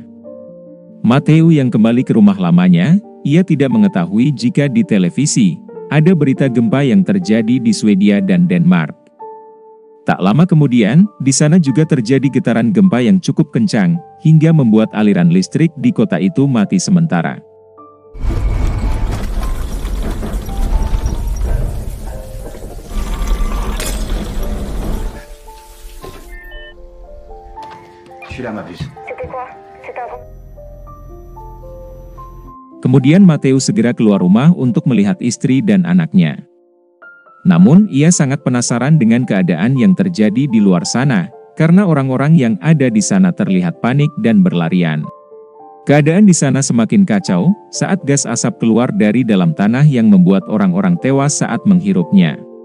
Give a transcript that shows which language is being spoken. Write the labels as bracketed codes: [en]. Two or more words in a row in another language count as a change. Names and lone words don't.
[id] Matthew yang kembali ke rumah lamanya, ia tidak mengetahui jika di televisi, ada berita gempa yang terjadi di Swedia dan Denmark. Tak lama kemudian, di sana juga terjadi getaran gempa yang cukup kencang, hingga membuat aliran listrik di kota itu mati sementara. [fr] Je suis là, ma puce. C'était quoi? C'était un... [id] Kemudian Matthew segera keluar rumah untuk melihat istri dan anaknya. Namun, ia sangat penasaran dengan keadaan yang terjadi di luar sana, karena orang-orang yang ada di sana terlihat panik dan berlarian. Keadaan di sana semakin kacau, saat gas asap keluar dari dalam tanah yang membuat orang-orang tewas saat menghirupnya.